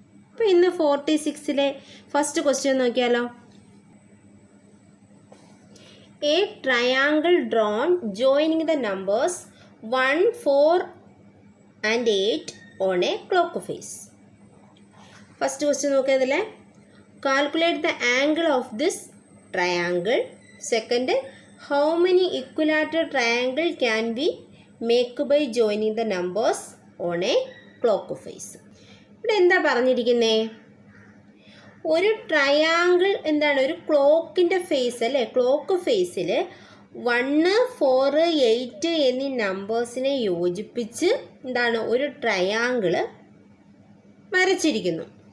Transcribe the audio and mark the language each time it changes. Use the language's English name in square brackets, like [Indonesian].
[Malayalam] അപ്പോൾ ഇന്ന് 46-ലെ first question നോക്കിയാലോ. [English] A triangle drawn joining the numbers 1, 4 and 8 on a clock face. [Malayalam] First question നോക്കിയതില്ലേ, [English] calculate the angle of this triangle. Second, how many equilateral triangle can we make by joining the numbers on a clock face? [Malayalam] ഇവിടെ എന്താ പറഞ്ഞിരിക്കുന്നേ? ഒരു triangle എന്താണ്, ഒരു ക്ലോക്കിൻ്റെ face അല്ലേ, clock ഫേസിൽ 1, 4, 8 എന്നീ നമ്പേഴ്സിനെ യോജിപ്പിച്ച് എന്താണ് ഒരു ട്രയാങ്കിൾ വരച്ചിരിക്കുന്നു.